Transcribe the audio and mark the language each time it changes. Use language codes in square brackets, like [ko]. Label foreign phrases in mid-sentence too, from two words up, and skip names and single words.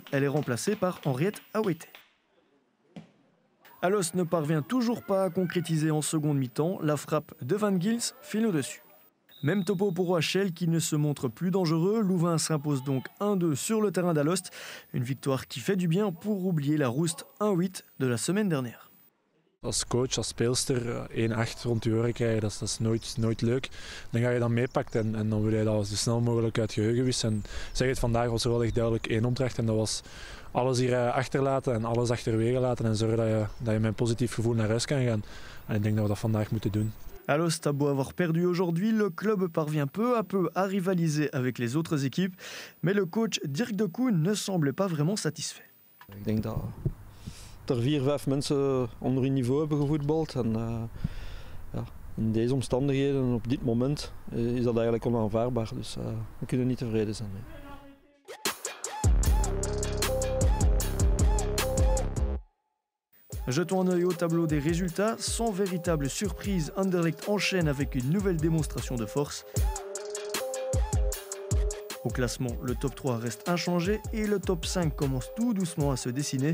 [fr] Elle est remplacée par Henriette Awete. Alost ne parvient toujours pas à concrétiser en seconde mi-temps. La frappe de Van Gils file au-dessus. Même topo pour OHL qui ne se montre plus dangereux. Louvain s'impose donc 1-2 sur le terrain d'Alost. Une victoire qui fait du bien pour oublier la roest 1-8 de la semaine dernière. [nl] Als coach, als speelster 1-8 rond je oren krijgen, dat is nooit leuk. Dan ga je dat meepakt en dan wil je dat zo snel mogelijk uit geheugen wissen. En zeg het, vandaag was er wel echt duidelijk één opdracht en dat was alles hier achterlaten en alles achterwege laten en zorgen dat je met een positief gevoel naar huis kan gaan. En ik denk dat we dat vandaag moeten doen. [fr] Alost a beau avoir perdu aujourd'hui, le club parvient peu à peu à rivaliser avec les autres équipes, mais le coach Dirk de Koen ne semble pas vraiment satisfait. [nl] Ik denk dat er 4-5 mensen onder hun niveau hebben gevoetbald en in deze omstandigheden op dit moment is dat eigenlijk onaanvaardbaar, dus we kunnen niet tevreden zijn. Nee. [fr] Jetons un œil au tableau des résultats. Sans véritable surprise, Anderlecht enchaîne avec une nouvelle démonstration de force. Au classement, le top 3 reste inchangé et le top 5 commence tout doucement à se dessiner.